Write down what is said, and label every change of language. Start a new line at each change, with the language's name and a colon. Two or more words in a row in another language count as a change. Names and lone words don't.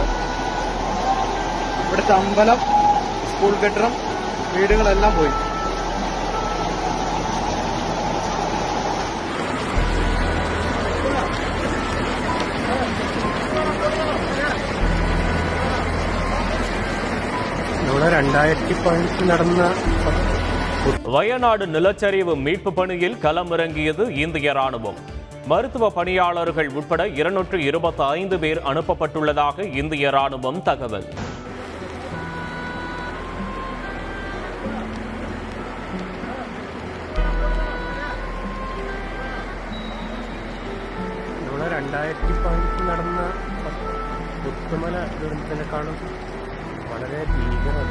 Malayalam: ഇവിടുത്തെ അമ്പലം, സ്കൂൾ കെട്ടിടം, വീടുകളെല്ലാം പോയി. ഇവിടെ 2015 നടന്ന
Tamil: வயநாடு நிலச்சரிவு மீட்பு பணியில் களமிறங்கியது இந்திய ராணுவம். மருத்துவ பணியாளர்கள் உட்பட 225 பேர் அனுப்பப்பட்டுள்ளதாக இந்திய ராணுவம் தகவல்.
Malayalam: ഇവിടെ 2015 നടന്ന പുത്തുമല ദുരന്തത്തിനെക്കാളും വളരെ ഭീകരത.